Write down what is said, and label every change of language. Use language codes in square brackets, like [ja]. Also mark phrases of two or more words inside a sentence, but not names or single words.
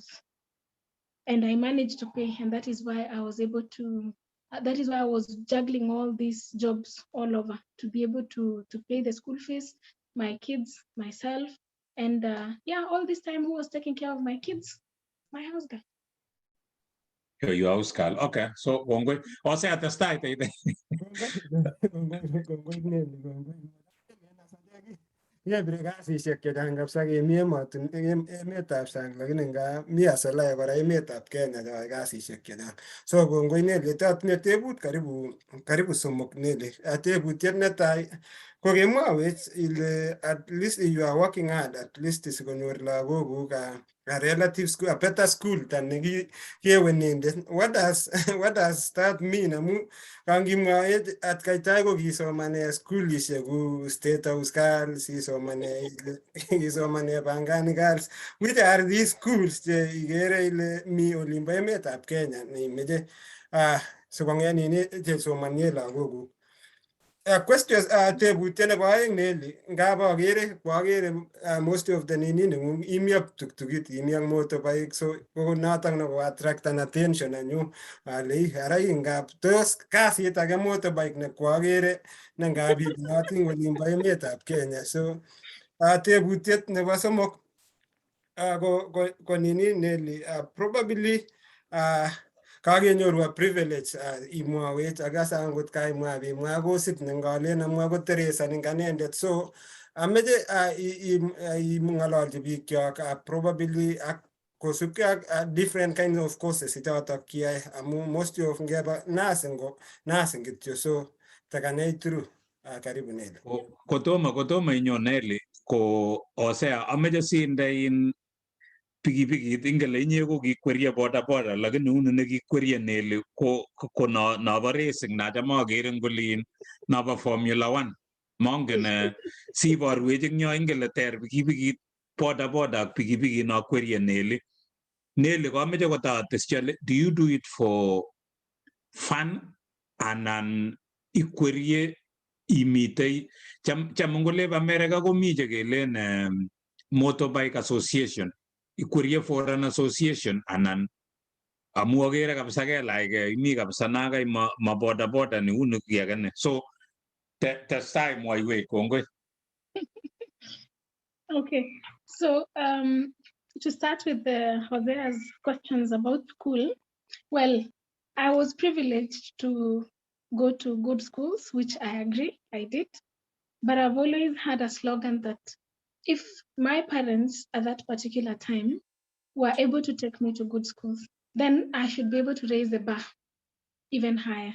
[en] And I managed to pay, and that is why I was able to, that is why I was juggling all these jobs all over to be able to pay the school fees, my kids, myself. And yeah, all this time, who was taking care of my kids? My house girl. Your house girl. Okay, so kongoi. [kln] Ose atestai teite. Kepire kasisiek chechang kabisa kemi emetab sang, lakini nga mi aselai kora emetab Kenya cheyoe kasisiek chechang. So kongoi Nelly, atinye tebut karibu somok Nelly. Tebutiet netai ko kemwawech ile [en] at least you are working hard at least [kln] sikonyor lagokuk [en] a relative school, a better school than [kln] kewe inendet. [en] What does that mean? [kln] Amu kangimwaet atkai tai ko kisomane schoolishek ku State House Girls, kisomane Pangani Girls. [en] Which are these schools [kln] che igere ile mi olimbo emetab Kenya neimeche sikong'et nini chesomanie lagokuk? Questions tebutiet nebo aeng Nelly, ngap kwagere [en] most of [kln] the nini neng'ung imi ak tuktukit, imi ak motorbike, so ko notok neko attractan attention nenyu ale ara ngap tos kasit age motorbike ne kwagere ne ngap ibinotin olimbo emetab Kenya. So tebutiet nebo somok ko nini Nelly, probably kakenyoru [en] a privilege [kln] imwawech akasa angot kaimwa bimwa kosit nengalen amwa ko Teresa Ninganendet. So ameche imng'ololchi bikyok probably ak kosubkei ak [en] different kinds of courses [kln] chotok kiyai amu [en] most of [kln] ngeba nursing kityo. So takanai through. [sw] Karibu Nelly. [kln] Kotomo inyo Nelly, ko osea ameche sinde in pikipikit ingele inye ko kikwerie bodaboda, lakini uni nekikwerie Nelly ko nobo racing nacham akere ngolin nobo Formula 1. Mongen siborwech ing yo ingele ter pikipikit bodaboda ak pikipikit no kwerie Nelly. Nelly komeche kotateschi ale, [en] do you do it for fun [kln] anan ikwerie imitei cham ngoleb America komi chekelen [en] motorbike association, [kln] ikwerie [en] for an association [kln] anan amu agere kabisa kelachkei imi kabisa nakai ma bodaboda ni uni ki age ne. So testai mwaiwech, kongoi. [en] Okay, so to start with Hosea's questions about school, well, I was privileged to go to good schools, which I agree, I did. But I've always had a slogan that if my parents at that particular time were able to take me to good schools, then I should be able to raise the bar even higher.